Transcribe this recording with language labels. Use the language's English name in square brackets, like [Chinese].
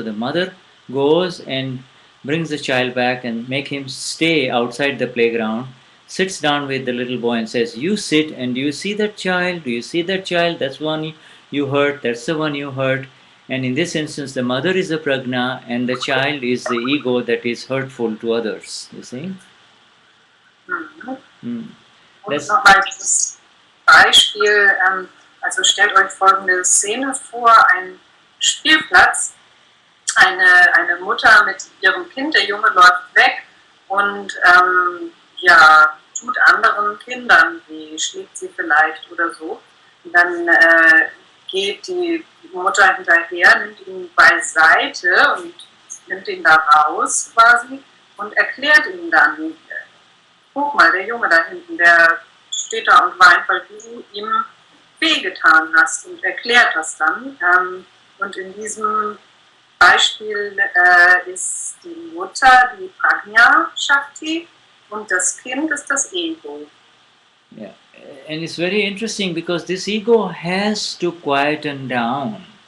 [English] So the mother goes and brings the child back and make him stay outside the playground, sits down with the little boy and says, "You sit, and do you see that child? Do you see that child? That's one you hurt, that's the one you hurt." And in this instance, the mother is the prajna and the child is the ego that is hurtful to others. You see? [German] Und nochmal dieses Beispiel, also stellt euch folgende Szene vor, ein Spielplatz, eine Mutter mit ihrem Kind, der Junge läuft weg und ja, tut anderen Kindern weh, schlägt sie vielleicht oder so. Und dann geht die Mutter hinterher, nimmt ihn beiseite und nimmt ihn da raus quasi und erklärt ihm dann, guck mal, der Junge da hinten, der steht da und weint, weil du ihm wehgetan hast und erklärt das dann. Und in diesem Beispiel ist die Mutter die Prajna Shakti und das Kind ist das Ego. [English] Yeah, and it's very interesting because this ego has to quieten down.